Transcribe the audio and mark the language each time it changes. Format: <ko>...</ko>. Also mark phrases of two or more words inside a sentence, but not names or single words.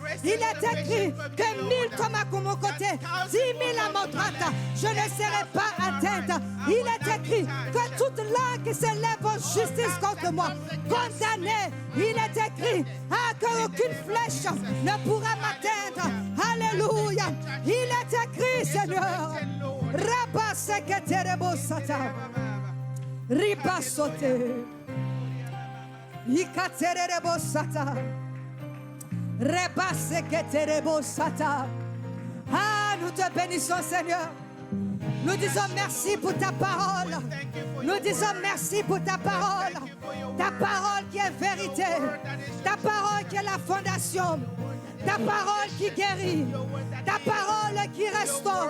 <fr>Il est écrit que 1000 tombent à mon côté, 10 000 à mon droite, je ne serai pas atteinte. Il est écrit que toute langue qui s'élève en justice contre moi, condamnée. Il est écrit qu'aucune flèche ne pourra m'atteindre. Alléluia. Il est écrit, Seigneur. Rabba seketerebo sata. Riba sote. Ikaterebo sata. Reba seketerebo sata. Ah, nous te bénissons, Seigneur. Nous disons merci pour ta parole. Nous disons merci pour ta parole. Ta parole qui est vérité. Ta parole qui est la fondation. Ta parole qui guérit. Ta parole qui restaure.</fr>